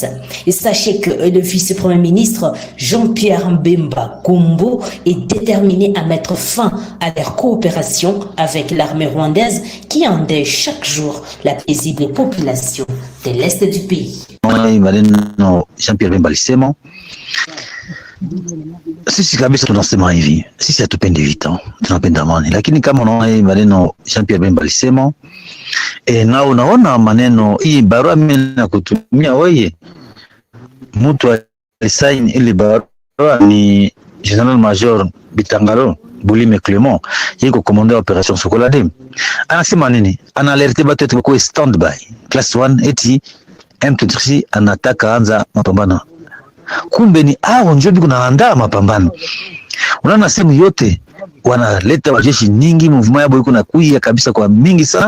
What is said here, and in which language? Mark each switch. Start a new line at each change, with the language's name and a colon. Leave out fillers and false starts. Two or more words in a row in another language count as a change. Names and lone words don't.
French: Et sachez que le vice-premier ministre Jean-Pierre Mbemba Gombo est déterminé à mettre fin à leur coopération avec l'armée rwandaise qui endeuille chaque jour la paisible population de l'Est du pays.
Swahili: Jean-Pierre Bemba alisema sisi kabisa tunasema hivi, sisi hatupendi vita, tunapenda amani, lakini kama unaona hii maneno Jean-Pierre Bemba alisema na unaona maneno hii barua mimi na kutumia wewe, mtu alisign ile barua ni General Major Bitangalo Bulime Clément, yiko
French: commandant opération
Swahili: Sokola 2. Anasema nini? Ana alerte batu tu kwa
English: standby class
Swahili: 1 eti M23 anataka anza mapambano. Kumbe ni hao ndio biko naandaa mapambano. Unaona sehemu yote wanaleta wajeshi nyingi, movement yao iko na kuia kabisa kwa mingi sana.